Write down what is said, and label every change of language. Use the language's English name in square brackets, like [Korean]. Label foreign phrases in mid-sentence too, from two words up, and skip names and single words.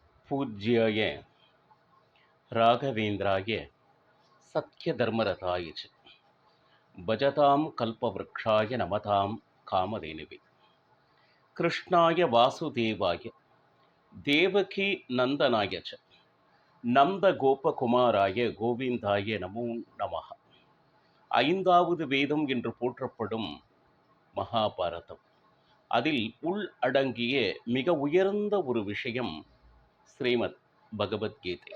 [Sanskrit] पूज्याय राघवेन्द्राय सत्यधर्मरताय च भजतां कल्पवृक्षाय नमतां कामधेनुवे कृष्णाय वासुदेवाय देवकी नन्दनाय च नन्दगोपकुमाराय गोविन्दाय नमो नमः. [Tamil] ஐந்தாவது வேதம் என்று போற்றப்படும் மகாபாரதம், அதில் உள் அடங்கிய மிக உயர்ந்த ஒரு விஷயம் ஸ்ரீமத் பகவத்கீதை.